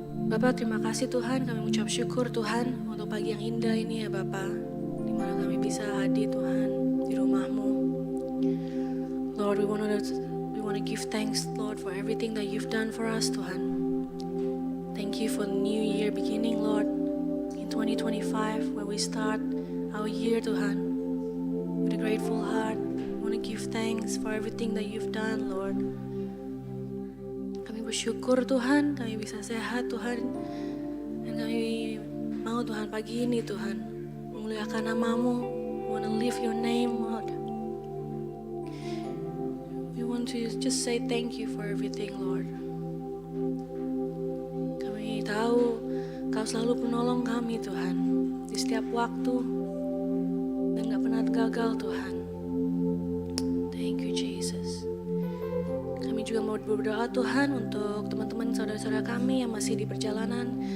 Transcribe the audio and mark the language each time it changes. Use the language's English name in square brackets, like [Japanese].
[Indonesian] Bapak, terima kasih Tuhan, kami mengucap syukur Tuhan untuk pagi yang indah ini ya Bapak, di mana kami bisa hadir Tuhan di rumah-Mu. [English] Lord, we want to give thanks Lord for everything that you've done for us Tuhan. Thank you for the new year beginning Lord, in 2025 where we start our year Tuhan, with a grateful heart. We want to give thanks for everything that you've done Lord. [Indonesian] Bersyukur Tuhan, kami bisa sehat Tuhan, dan kami mau Tuhan pagi ini Tuhan memuliakan nama-Mu. [English] We want to lift your name Lord. We want to just say thank you for everything Lord. [Indonesian] Kami tahu Kau selalu penolong kami Tuhan di setiap waktu dan gak pernah gagal Tuhan. [English] Thank you Jesus. [Indonesian] Kami juga mau berdoa Tuhan untuk teman-teman saudara-saudara kami yang masih di perjalanan.